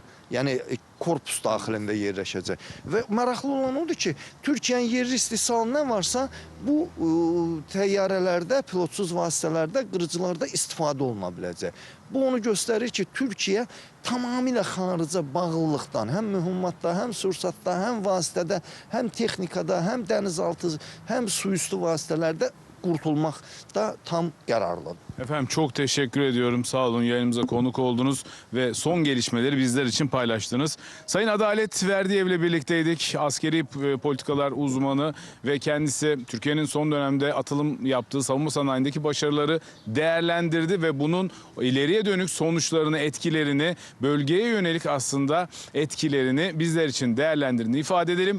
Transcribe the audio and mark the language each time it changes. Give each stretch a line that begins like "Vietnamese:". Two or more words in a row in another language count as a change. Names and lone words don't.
Azerbaijani: Yəni korpus daxilində yerləşəcək. Və maraqlı olan odur ki, Türkiyənin yerli istehsalı nə varsa bu təyyarələrdə, pilotsuz vasitələrdə, qırıcılarda istifadə oluna biləcək. Bu onu göstərir ki, Türkiyə tamamilə xarica bağlılıqdan, həm mühümmatda, həm sursatda, həm vasitədə, həm texnikada, həm dənizaltı, həm suüstü vasitələrdə
Turkish: kurtulmakta tam kararlı. Efendim çok teşekkür ediyorum. Sağ olun, yayınımıza konuk oldunuz ve son gelişmeleri bizler için paylaştınız. Sayın Adalet Verdiyev'le birlikteydik. Askeri politikalar uzmanı ve kendisi Türkiye'nin son dönemde atılım yaptığı savunma sanayindeki başarıları değerlendirdi ve bunun ileriye dönük sonuçlarını, etkilerini, bölgeye yönelik aslında etkilerini bizler için değerlendirdiğini ifade edelim.